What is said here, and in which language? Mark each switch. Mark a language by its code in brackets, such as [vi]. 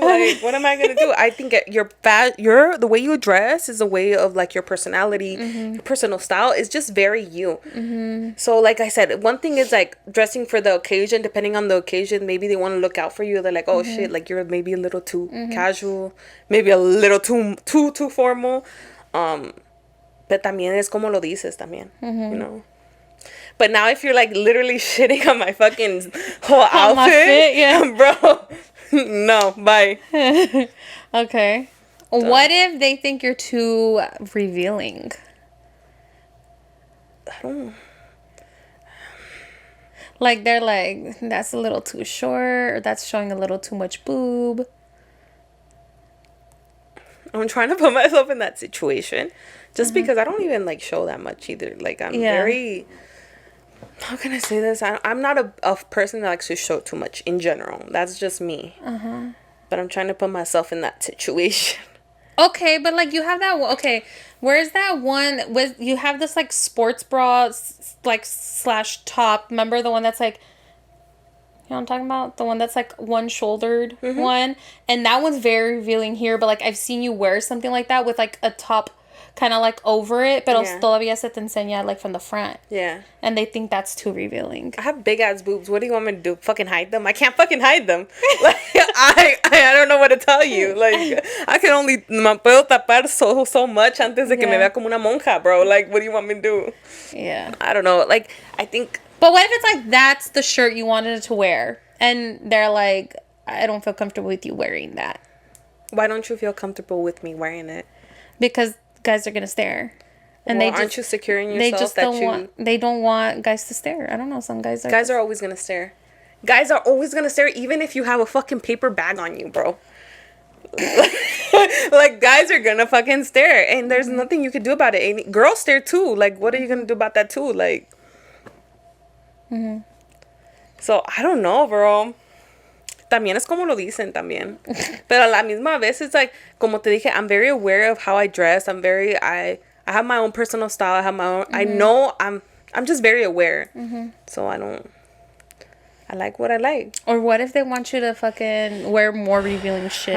[en] Like, what am I gonna do? I think the way you dress is a way of like your personality, your personal style is just very you. So like I said, one thing is like dressing for the occasion. Depending on the occasion, maybe they want to look out for you. They're like, oh shit, like you're maybe a little too casual, maybe a little too formal. But [es] también es como lo dices también, [en] But now if you're like literally shitting on my fucking whole outfit, bro, no, bye. Okay. What if they think you're too revealing? I don't. Like they're like, that's a little too short, or that's showing a little too much boob. I'm trying to put myself in that situation. Just because I don't even like show that much either. Like I'm very, how can I say this? I'm not a person that likes to show too much in general. That's just me. But I'm trying to put myself in that situation. Okay, but like you have that. Okay, where's that one? You have this like sports bra like / top. Remember the one that's like. You know what I'm talking about? The one that's like one shouldered one. And that one's very revealing here. But like I've seen you wear something like that with like a top kind of like over it. [es] Pero todavía se te enseña [en] like from the front. Yeah. And they think that's too revealing. I have big ass boobs. What do you want me to do? Fucking hide them? I can't fucking hide them. Like I don't know what to tell you. Like I can only [es] me puedo tapar [en] so much [es] antes de que me vea como una monja, bro. [en] Like what do you want me to do? Yeah. I don't know. Like I think. But what if it's like that's the shirt you wanted to wear and they're like, I don't feel comfortable with you wearing that? Why don't you feel comfortable with me wearing it? Because guys are gonna stare, and aren't you secure in yourself they don't want guys to stare. I don't know. Some guys are always gonna stare. Guys are always gonna stare, even if you have a fucking paper bag on you, bro. Like guys are gonna fucking stare, and there's nothing you can do about it. And girls stare too. Like what are you gonna do about that too? Like. So, I don't know, bro. [es] También es como lo dicen también. Pero a la misma vez, [en] it's like, [es] como te dije, [en] I'm very aware of how I dress. I have my own personal style. I have my own, I know I'm just very aware. So, I like what I like. Or what if they want you to fucking wear more revealing shit?